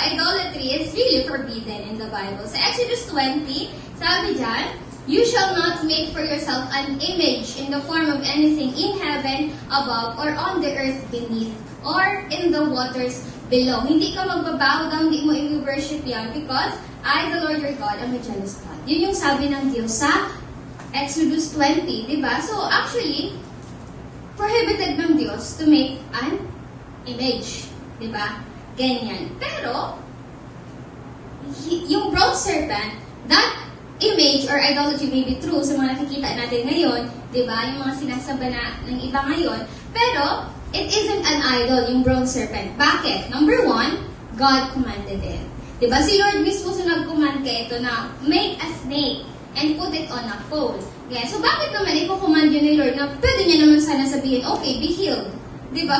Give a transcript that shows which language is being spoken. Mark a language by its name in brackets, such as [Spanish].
[English] Idolatry is really forbidden in the Bible. [Filipino] Sa Exodus 20, sabi dyan, [English] you shall not make for yourself an image in the form of anything in heaven above or on the earth beneath or in the waters below. [Filipino] Hindi ka magbabaho down, hindi mo i-worship yan [English] because I, the Lord your God, am a jealous God. [Filipino] Yun yung sabi ng Diyos sa Exodus 20, di ba? [English] So actually, prohibited ng Diyos to make an image. [Filipino] Di ba? Ganyan. Pero, yung bronze serpent, [English] that image or idolatry may be true [Filipino] sa mga nakikita natin ngayon, di ba? Yung mga sinasamba na ng iba ngayon. [English] Pero, it isn't an idol, yung bronze serpent. Bakit? Number one, God commanded it. [Filipino] Di ba? Si Lord mismo sa nag-command kay ito na [English] make a snake and put it on a pole. [Filipino] Yeah. So, bakit naman iko-command yun ni Lord na pwede niya naman sana sabihin, okay, [English] be healed. [Filipino] Diba?